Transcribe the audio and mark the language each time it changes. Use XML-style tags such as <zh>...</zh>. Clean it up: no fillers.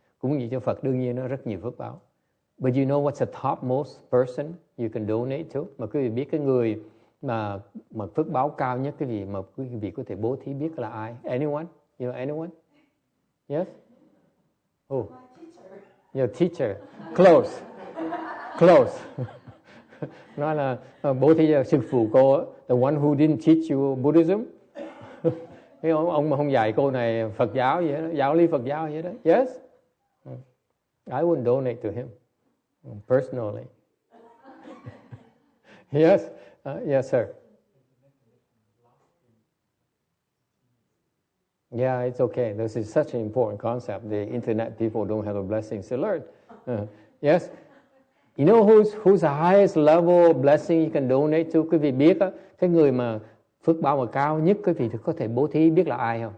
<vi>Cúng dường cho Phật đương nhiên nó rất nhiều phước báo.</vi> <en>But you know what's the topmost person you can donate to?</en> <vi>Mà quý vị biết cái người mà phước báo cao nhất cái gì mà quý vị có thể bố thí biết là ai?</vi> <en>Anyone? You know anyone? Yes? Oh. Your teacher. Close.</en> <vi>Nói là bố thí cho sư phụ cô,</vi> <en>the one who didn't teach you Buddhism.</en> <vi>Cái ông mà không dạy cô này Phật giáo vậy đó, giáo lý Phật giáo vậy đó.</vi> <en>Yes, I wouldn't donate to him personally. Yes, yes sir. Yeah, it's okay. This is such an important concept. The internet people don't have the blessings to learn. Yes. You know who's the highest level of blessing you can donate to?</en> <vi>Quý vị biết á, cái người mà phước báo mà cao nhất quý vị thì có thể bố thí, biết là ai không?</vi>